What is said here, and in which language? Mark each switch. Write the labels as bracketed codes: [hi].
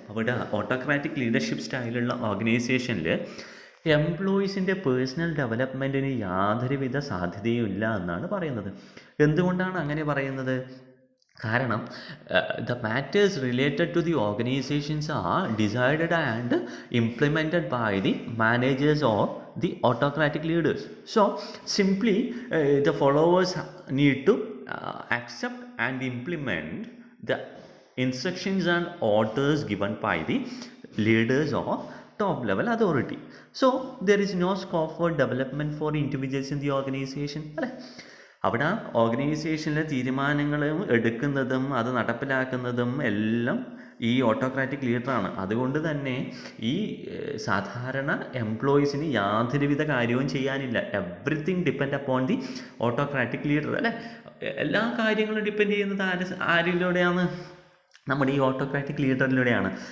[ml] അവിടെ autocratic leadership സ്റ്റൈലുള്ള ഓർഗനൈസേഷനിൽ എംപ്ലോയീസിൻ്റെ personal ഡെവലപ്മെൻറ്റിന് യാതൊരുവിധ സാധ്യതയും ഇല്ല എന്നാണ് പറയുന്നത്. എന്തുകൊണ്ടാണ് അങ്ങനെ പറയുന്നത്, കാരണം [en] The matters related to the organisations are decided and implemented by the managers of the autocratic leaders. So simply the followers need to accept and implement the instructions and orders given by the leaders or top level authority. So there is no scope for development for individuals in the organization, [ml] അല്ലേ. അവിടെ ഓർഗനൈസേഷനിലെ തീരുമാനങ്ങളും എടുക്കുന്നതും അത് നടപ്പിലാക്കുന്നതും എല്ലാം ഈ autocratic ലീഡറാണ്. അതുകൊണ്ട് തന്നെ ഈ സാധാരണ എംപ്ലോയീസിന് യാതൊരുവിധ കാര്യവും ചെയ്യാനില്ല. [en] everything depend upon the autocratic leader, [ml] അല്ലേ. എല്ലാ കാര്യങ്ങളും ഡിപ്പെൻഡ് ചെയ്യുന്നത് ആരിലൂടെയാണ്, നമ്മുടെ ഈ ഓട്ടോക്രാറ്റിക് ലീഡറിലൂടെയാണ്.